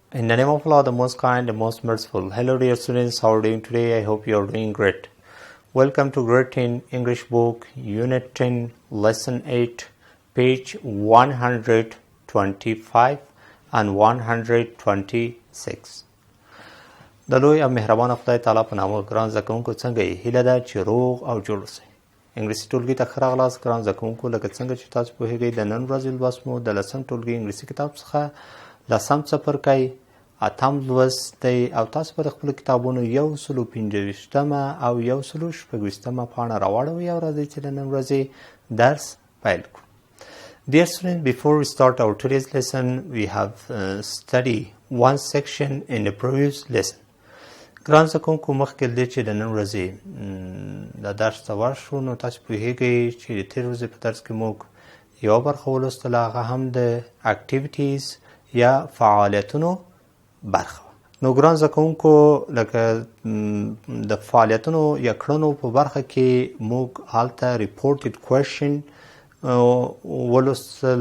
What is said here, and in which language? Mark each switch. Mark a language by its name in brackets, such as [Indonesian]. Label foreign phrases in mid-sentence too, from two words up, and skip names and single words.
[English] the name of Allah, the most kind, the most merciful. Hello dear students, how are you doing today? I hope you are doing great. Welcome to Grade 10 English book, Unit 10, Lesson 8, page 125 and 126. [Pashto] د لوی او مهربان خدای تعالی په نامه ګران زده کوونکو څنګه یې؟ هیله ده چې روغ او جوړ اوسئ. انګلیسي ټولګي ته ښه راغلاست ګران زده کوونکو. لکه څنګه چې تاسو پوهېږئ د نن ورځې لوست مو د 10م ټولګي انګلیسي کتاب څخه 10م څپرکی 8م لوست دی او تاسو به د خپلو کتابونو 125مه او 126مه پاڼه راواړوئ او راځئ چې د نن ورځې درس پیل کړو. [English] Dear students, before we start our today's lesson, we have studied one section in the previous lesson. [Pashto] ګران زده کوونکو مخکې له دې چې د نن ورځې د درس ته ورشو نو تاسو پوهېږئ چې د تېرې ورځې په درس کې موږ یوه برخه ولوستله، هغه هم د اکټیویټیز یا فعالیتونو برخه وه. نو ګران زده کوونکو لکه د فعالیتونو یا کړنو په برخه کې موږ هلته [English] reported question [Pashto] ولوستل.